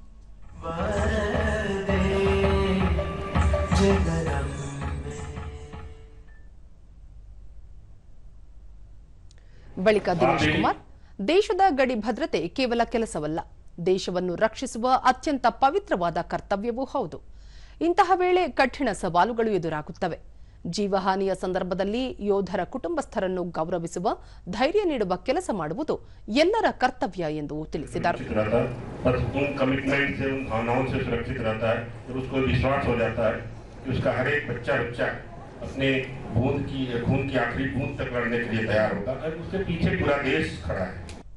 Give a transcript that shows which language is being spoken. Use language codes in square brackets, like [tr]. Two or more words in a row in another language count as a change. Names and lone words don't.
[kn] ಬಳಿಕ ದಿನೇಶ್ ಕುಮಾರ್, ದೇಶದ ಗಡಿ ಭದ್ರತೆ ಕೇವಲ ಕೆಲಸವಲ್ಲ, ದೇಶವನ್ನು ರಕ್ಷಿಸುವ ಅತ್ಯಂತ ಪವಿತ್ರವಾದ ಕರ್ತವ್ಯವೂ ಹೌದು. ಇಂತಹ ವೇಳೆ ಕಠಿಣ ಸವಾಲುಗಳು ಎದುರಾಗುತ್ತವೆ. ಜೀವಹಾನಿಯ ಸಂದರ್ಭದಲ್ಲಿ ಯೋಧರ ಕುಟುಂಬಸ್ಥರನ್ನು ಗೌರವಿಸುವ ಧೈರ್ಯ ನೀಡುವ ಕೆಲಸ ಮಾಡುವುದು ಎಲ್ಲರ ಕರ್ತವ್ಯ ಎಂದು ತಿಳಿಸಿದರು. [hi] अपने खून की आखिरी बूंद तक लड़ने के लिए तैयार होगा और उसके पीछे पूरा देश खड़ा है।